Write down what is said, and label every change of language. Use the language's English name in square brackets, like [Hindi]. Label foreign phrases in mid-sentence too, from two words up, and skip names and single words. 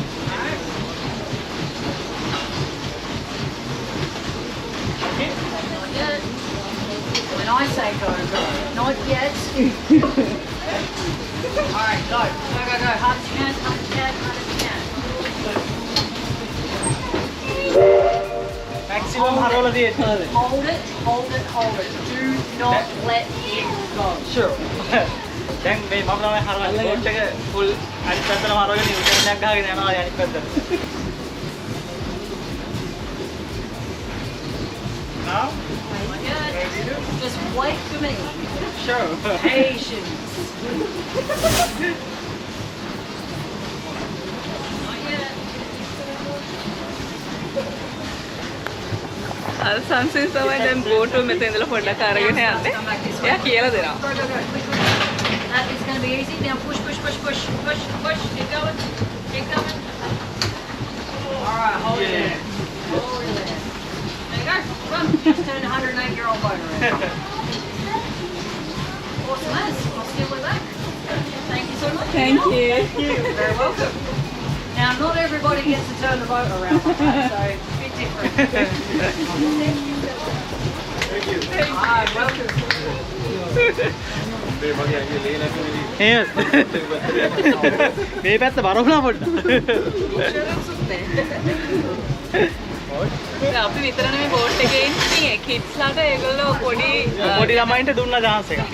[English] Alright? Not yet. When I say go, go. Not yet. Alright, go. Go, go, go. Hard as you can, hard as you can, hard as you can. [Sinhala] මැක්සිමම් හරවලා තියෙන්නේ. [English] Hold it, hold it, hold it. Do not let it go. Sure. [Sinhala] දැන් මේ මම තමයි හරවන්නේ බෝට් එක ෆුල් අනිත් පැත්තට හරවගෙන යූටර්න් එකක් ගහගෙන යනවා අනිත් පැත්තට. [English] Now? Just wait for me. Sure. Patience. [Sinhala] සංසිස් තමයි දැන් බෝටුව මෙතන ඉඳලා පොඩ්ඩක් අරගෙන යන්නේ. එයා කියලා දෙනවා. [English] That is going to be easy. Now push, push, push, push, push, push. Keep going. Keep going. All right, hold it there. Hold it there. There you go. Run. Just turned a 108-year-old boat around. Awesome as. I'll steal it back. Thank you so much. Thank you. You're very welcome. Now, not everybody gets to turn the boat around like that, so it's a bit different. Ah, welcome. [Sinhala] මේ පැත්ත බරවුණා පොඩ්ඩක්. දැන් අපි විතර නෙමෙයි බෝට් එකේ ඉන්නේ. කිඩ්ස්ලාට ඒගොල්ලෝ පොඩි පොඩි ළමයින්ට දුන්නා chance එකක්.